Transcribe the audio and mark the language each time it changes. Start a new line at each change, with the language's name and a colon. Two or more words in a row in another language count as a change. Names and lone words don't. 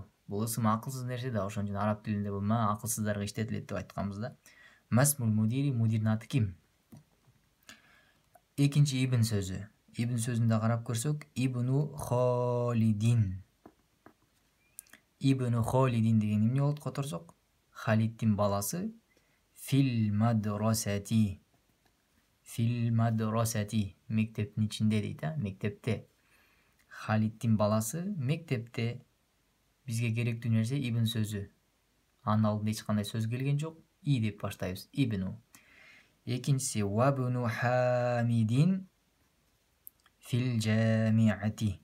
Kyrgyz: Бул ысым акылсыз нерсе да, ошон үчүн араб тилинде бул ма акылсыздарга иштетилет деп айтканбыз да.
Arabic: اسم المدير,
Kyrgyz: мудирдин аты ким? Экинчи ибн сөзү. Ибн сөзүндө карап көрсөк,
Arabic: ابن خالد. ابن خالد
Kyrgyz: деген эмне болот которсок? Халиддин баласы.
Arabic: في المدرسة. في المدرسة.
Kyrgyz: Мектептин ичинде дейт, мектепте. Халиддин баласы мектепте. Бизге керектүү нерсе ибн сөзү. Анын алдында эч кандай сөз келген жок. И деп баштайбыз. Ибну.
Arabic: Экинчиси وابن حميد في الجامعة.